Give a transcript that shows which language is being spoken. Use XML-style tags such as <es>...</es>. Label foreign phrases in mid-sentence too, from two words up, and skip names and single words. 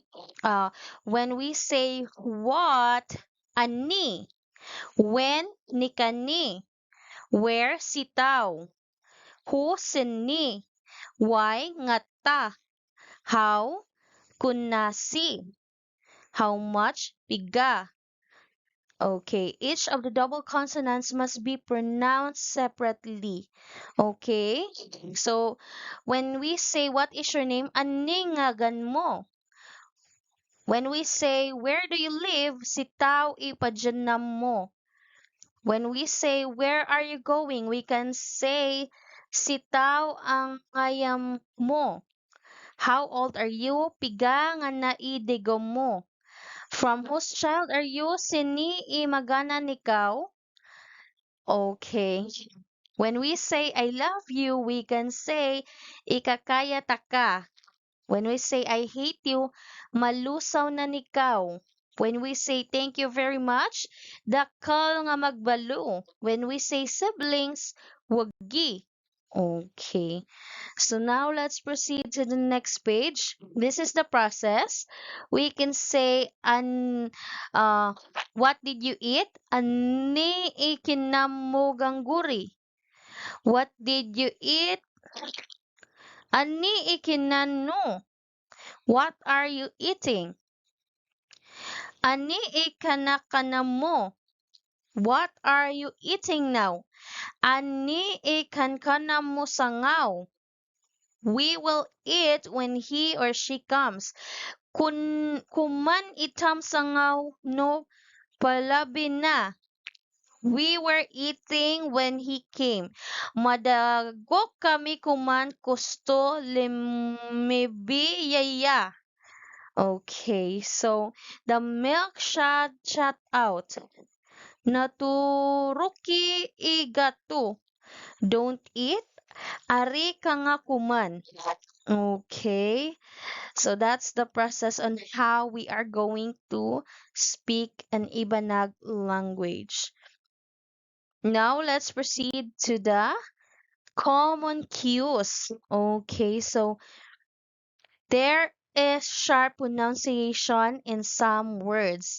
<en>When we say what, ani, when,</en> <ibg>ni kani,</ibg> <en>where, sitaw, who, sini, why, ngata, how, kunasi, how much, piga. Okay, each of the double consonants must be pronounced separately. Okay, so when we say, what is your name?</en> <ibg>Aningagan mo.</ibg> <en>When we say, where do you live?</en> <ibg>Sitaw ipadyanam mo.</ibg> <en>When we say, where are you going? We can say,</en> <ibg>sitaw ang ayam mo.</ibg> <en>How old are you?</en> <ibg>Piga nga naidigom mo.</ibg> <en>From whose child are you?</en> <ibg>Sini imagana nikaw? Okay.</ibg> <en>When we say I love you, we can say</en> <ibg>ikakaya taka.</ibg> <en>When we say I hate you,</en> <ibg>malusaw na nikaw.</ibg> <en>When we say thank you very much,</en> <ibg>dakal nga magbalo.</ibg> <en>When we say siblings, wagi. Okay. So now let's proceed to the next page. This is the process. We can say uh what did you eat?</en> <ibg>Ani ikinamugang guri.</ibg> <en>What did you eat?</en> <ibg>Ani ikinano.</ibg> <en>What are you eating?</en> <ibg>Ani ikanakana mo.</ibg> <en>What are you eating now?</en> <ibg>Ani ikankana mo sangaw.</ibg> <en>We will eat when he or she comes.</en> <ibg>Kuman itam sangaw no palabi na.</ibg> <en>We were eating when he came.</en> <ibg>Madagok kami kuman kusto limibiyaya.</ibg> <en>Okay, so the milk shot out.</en> <ibg>Naturuki igatu.</ibg> <en>Don't eat.</en> <ibg>Ari ka nga kuman.</ibg> <en>Okay, so that's the process on how we are going to speak an Ibanag language. Now let's proceed to the common cues. Okay, so there is sharp pronunciation in some words.</en>